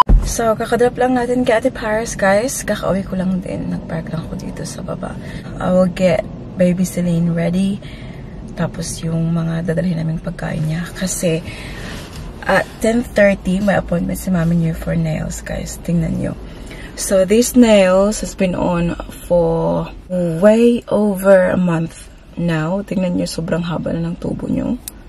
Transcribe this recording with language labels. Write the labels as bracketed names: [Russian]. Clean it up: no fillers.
[Filipino] So, kakadrop lang natin kay Ate Paris, guys. Kakauwi ko lang din. Nagpark lang ko dito sa baba. [English] I will get baby Celine ready. [Filipino] Tapos yung mga dadalhin naming pagkain niya. Kasi, at 10:30, may appointment si Mami niyo for nails, guys. Tingnan niyo. [English] So, these nails has been on for way over a month now. [Filipino] Tingnan niyo, sobrang haba na ng tubo niyo.